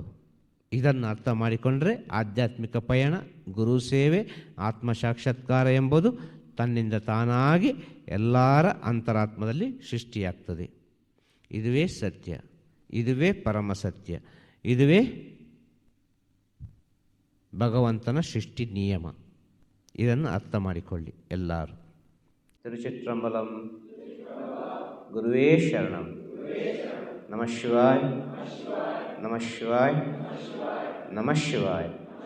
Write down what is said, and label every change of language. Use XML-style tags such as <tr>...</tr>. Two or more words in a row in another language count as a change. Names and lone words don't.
<kn>ಇದನ್ನು ಅರ್ಥ ಮಾಡಿಕೊಂಡ್ರೆ ಆಧ್ಯಾತ್ಮಿಕ ಪಯಣ, ಗುರು ಸೇವೆ, ಆತ್ಮ ಸಾಕ್ಷಾತ್ಕಾರ ಎಂಬುದು ತನ್ನಿಂದ ತಾನಾಗಿ ಎಲ್ಲರ ಅಂತರಾತ್ಮದಲ್ಲಿ ಸೃಷ್ಟಿಯಾಗ್ತದೆ. ಇದುವೇ ಸತ್ಯ, ಇದುವೇ ಪರಮ ಸತ್ಯ, ಇದುವೇ ಭಗವಂತನ ಸೃಷ್ಟಿ ನಿಯಮ. ಇದನ್ನು ಅರ್ಥ ಮಾಡಿಕೊಳ್ಳಿ ಎಲ್ಲರೂ. ತಿರುಚಿಟ್ರಂಬಲಂ.</kn> <sa>ಗುರುವೇ ಶರಣಂ. ನಮಃ ಶಿವಾಯ, ನಮಃ ಶಿವಾಯ, ನಮಃ ಶಿವಾಯ.</sa>